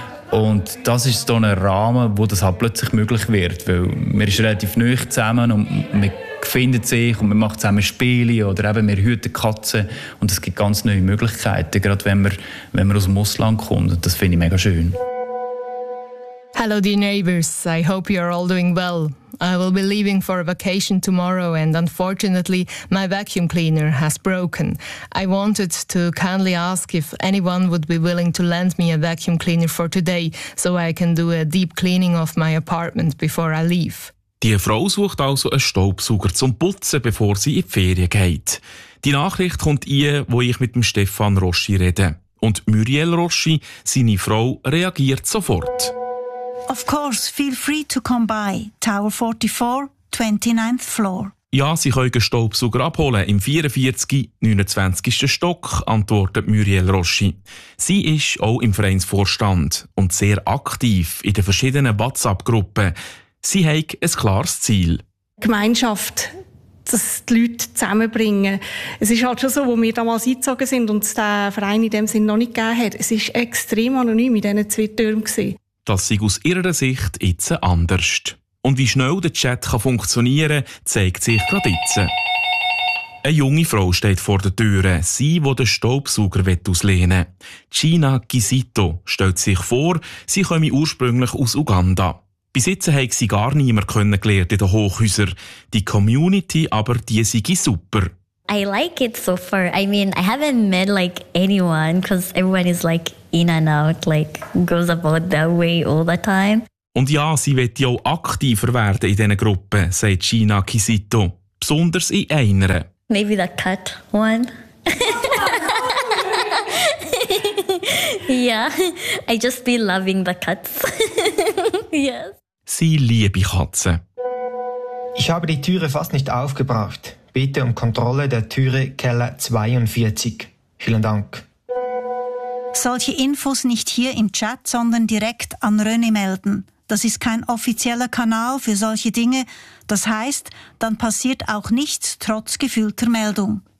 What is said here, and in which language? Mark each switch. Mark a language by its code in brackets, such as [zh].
[de] Und das ist so ein Rahmen, wo das halt plötzlich möglich wird, weil wir sind relativ neu zusammen und man findet sich und man macht zusammen Spiele oder eben wir hüten Katzen und es gibt ganz neue Möglichkeiten, gerade wenn man aus dem Ausland kommt und das finde ich mega schön. [en] Hello dear neighbors, I hope you are all doing well. I will be leaving for a vacation tomorrow and unfortunately my vacuum cleaner has broken. I wanted to kindly ask if anyone would be willing to lend me a vacuum cleaner for today, so I can do a deep cleaning of my apartment before I leave. [de] Die Frau sucht also einen Staubsauger zum Putzen, bevor sie in die Ferien geht. Die Nachricht kommt ihr, wo ich mit dem Stefan Roschi rede. Und Muriel Roschi, seine Frau, reagiert sofort. [en] Of course, feel free to come by. Tower 44, 29th floor. [de] Ja, sie können einen Staubsauger abholen im 44, 29. Stock, antwortet Muriel Roschi. Sie ist auch im Vereinsvorstand und sehr aktiv in den verschiedenen WhatsApp-Gruppen. Sie haben ein klares Ziel. Gemeinschaft, dass die Leute zusammenbringen. Es ist halt schon so, wo wir damals eingezogen sind und es den Verein in dem Sinn noch nicht gegeben hat. Es war extrem anonym in diesen zwei Türmen. Das sei aus ihrer Sicht jetzt anders. Und wie schnell der Chat kann funktionieren, zeigt sich gerade jetzt. Eine junge Frau steht vor der Tür, sie, die den Staubsauger auslehnen will. Gina Gisito stellt sich vor, sie komme ursprünglich aus Uganda. Bis jetzt haben sie gar niemand kennengelernt in den Hochhäusern. Die Community aber, die sei super. [en] I like it so far. I mean, I haven't met like anyone, because everyone is like in and out, like goes about that way all the time. [de] Und ja, sie wird ja auch aktiver werden in diesen Gruppen, sagt Gina Kisito. Besonders in einer. [en] Maybe the cut one. Yeah, I just be loving the cats. Yes. [de] Sie liebe Katzen. Ich habe die Türe fast nicht aufgebracht. Bitte um Kontrolle der Türe Keller 42. Vielen Dank. Solche Infos nicht hier im Chat, sondern direkt an René melden. Das ist kein offizieller Kanal für solche Dinge. Das heisst, dann passiert auch nichts trotz gefühlter Meldung.